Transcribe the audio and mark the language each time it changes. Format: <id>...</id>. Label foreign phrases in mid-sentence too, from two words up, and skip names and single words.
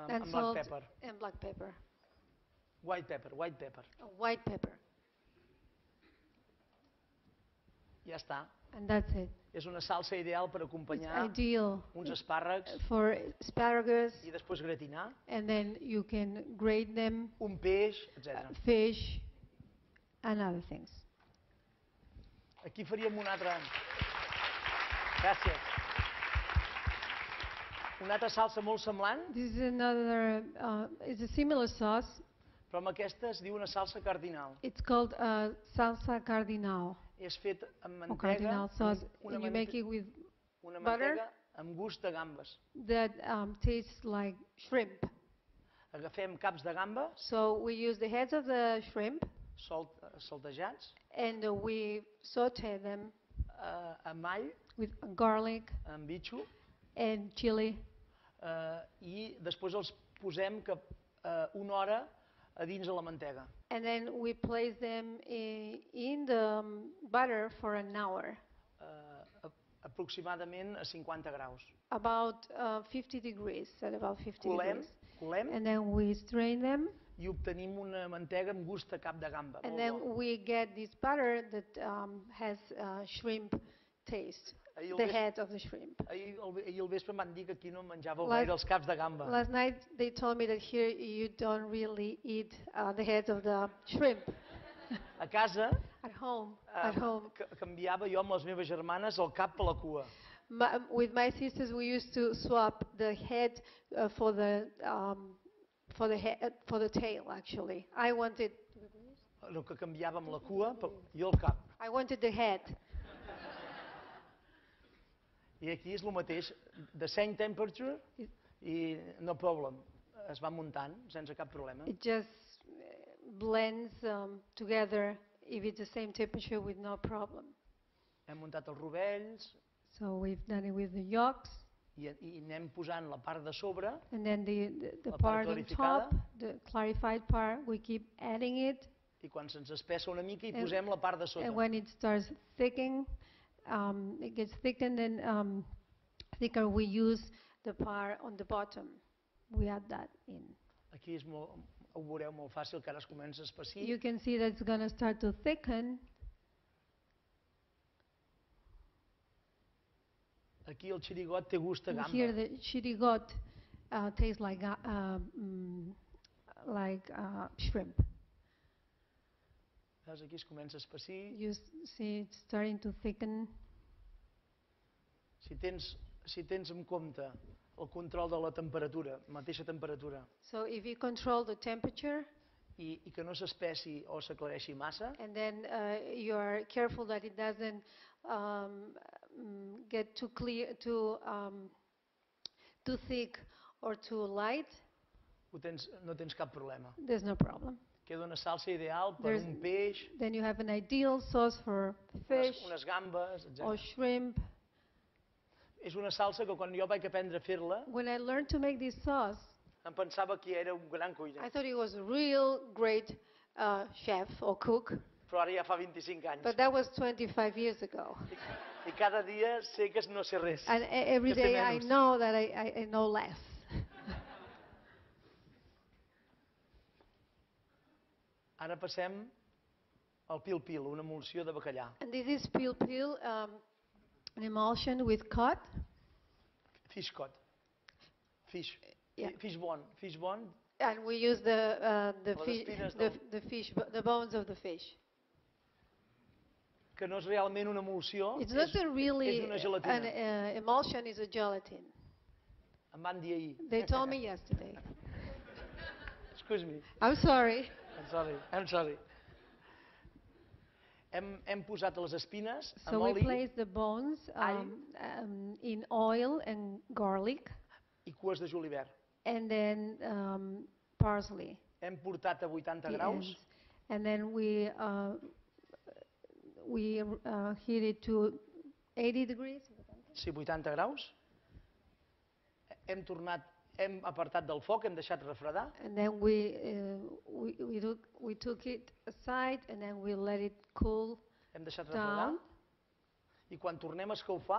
<en>And black salt pepper. and black pepper. White pepper. White pepper.</en> <ca>Ja està.</ca> <en>And that's it.</en> <ca>És una salsa ideal per</ca> <en>It's</en> <ca>acompanyar</ca> <en>ideal</en> <ca>uns espàrrecs</ca> <en>for asparagus,</en> <ca>i després gratinar,</ca> <en>and then you can grate them,</en> <ca>un peix, etc.</ca> <en>fish, and other things.</en> <ca>Aquí faríem una altra... Gràcies. Una altra salsa molt semblant,</ca> <en>This is another, it's a similar sauce.</en> <ca>però amb aquesta es diu una salsa cardinal.</ca> <en>It's called salsa cardinal,</en> <ca>És fet amb</ca> <en>or</en> <ca>mantega,</ca> <en>cardinal sauce.</en> <ca>una</ca> <en>And you make it with</en> <ca>una</ca> <en>butter</en> <ca>mantega amb gust de gambes.</ca> <en>that tastes like shrimp.</en> <ca>Agafem caps de gamba,</ca> <en>So we use the heads of the shrimp,</en> <ca>saltejats,</ca> <en>and we saute them</en> <ca>amb all,</ca> <en>with garlic</en> <ca>amb bitxo,</ca> <en>and chili.</en> <ca>I després els posem una hora a dins de la mantega.</ca> <en>And then we place them in the butter for an hour,</en> <ca>Aproximadament a 50 graus.</ca> <en>about 50 degrees, at about 50</en> <ca>Colem,</ca> <en>degrees. And then we strain them,</en> <ca>i obtenim una mantega amb gust de cap de gamba.</ca> <en>and</en> <ca>molt</ca> <en>then</en> <ca>bo.</ca> <en>we get this butter that has shrimp taste,</en> <ca>Ahir</ca> <en>the head of the shrimp.</en> <ca>ahir al vespre em van dir que aquí no menjàveu gaire els caps de gamba.</ca> <en>Last night they told me that here you don't really eat the heads of the shrimp.</en> <ca>A casa</ca> <en>At home,</en> <ca>canviava jo amb les meves germanes el cap per la cua.</ca> <en>With my sisters, we used to swap the head for the tail. Actually, I wanted</en> <ca>No, que canviàvem la cua i el cap.</ca> <en>the head.</en> <ca>I aquí és el mateix,</ca> <en>the same temperature i no problem.</en> <ca>Es va muntant sense cap problema.</ca> <en>It just blends together if it's the same temperature with no problem.</en> <ca>Hem muntat els rovells</ca> <en>So we've done it with the yolks,</en> <ca>i anem posant la part de sobre,</ca> <en>and then the</en> <ca>La part</ca> <en>part on</en> <ca>clarificada.</ca> <en>top, the clarified part, we keep adding it.</en> <ca>i quan se'ns espessa una mica hi</ca> <en>And-</en> <ca>posem la part de sota.</ca> <en>And when it starts thickening, it gets thickened and thicker, we use the part on the bottom. We add that in.</en> <ca>Aquí és ho veureu molt fàcil, que ara es comença a espessir.</ca> <en>You can see that it's going to start to thicken.</en> <ca>Aquí el xirigot té gust de</ca> <en>And</en> <ca>gamba.</ca> <en>here the chirigot tastes like shrimp.</en> <ca>Veus, aquí es comença a espessir.</ca> <en>You see it's starting to thicken.</en> <ca>Si tens en compte el control de la temperatura, mateixa temperatura,</ca> <en>So if you control the temperature,</en> <ca>i que no s'espessi o s'aclareixi massa,</ca> <en>and then you are careful that it doesn't get too clear, too thick or too light,</en> <ca>no tens cap problema.</ca> <en>there's no problem.</en> <ca>Queda una salsa ideal per</ca> <en>There's-</en> <ca>un peix,</ca> <en>Then you have an ideal sauce for fish</en> <ca>unes gambes,</ca> <en>or</en> <ca>etc.</ca> <en>shrimp.</en> <ca>És una salsa que quan jo vaig aprendre a fer-la,</ca> <en>When I learned to make this sauce,</en> <ca>em pensava que era un gran</ca> <en>I</en> <ca>cuiner,</ca> <en>thought he was a real great chef or cook,</en> <ca>però ara ja fa 25 anys.</ca> <en>but that was 25 years ago.</en> <ca>I cada dia sé que no sé res.</ca> <en>And every</en> <ca>que sé</ca> <en>day I</en> <ca>menys.</ca> <en>know that I know less.</en> <ca>Ara passem al pil-pil, una emulsió de bacallà.</ca> <en>And this is pil, an emulsion with cod. Fish cod. Fish. Yeah. Fish bone. And we use the</en> <ca>Les</ca> <en>fish,</en> <ca>espines</ca> <en>the fish, the bones of the fish.</en> <ca>Que no és realment una emulsió,</ca> <en>It's not really</en> <ca>és una gelatina.</ca> <en>an emulsion, is a gelatin.</en> <ca>Em van dir ahir.</ca> <en>They told me yesterday. Excuse me. I'm sorry. I'm sorry.</en> <ca>Hem posat les espines</ca> <en>So</en> <ca>amb</ca> <en>we</en> <ca>oli</ca> <en>place the bones in oil and garlic,</en> <ca>i cues de julivert.</ca> <en>and then parsley.</en> <ca>Hem portat a 80</ca> <en>the</en> <ca>graus</ca> <en>ends. And then we heat it to 80 degrees.</en> <ca>sí, 80 graus. Hem apartat del foc, hem deixat refredar</ca> <en>And then we took it aside, and then we let it cool</en> <ca>hem deixat refredar</ca> <en>down.</en> <ca>i quan tornem a escalfar,</ca>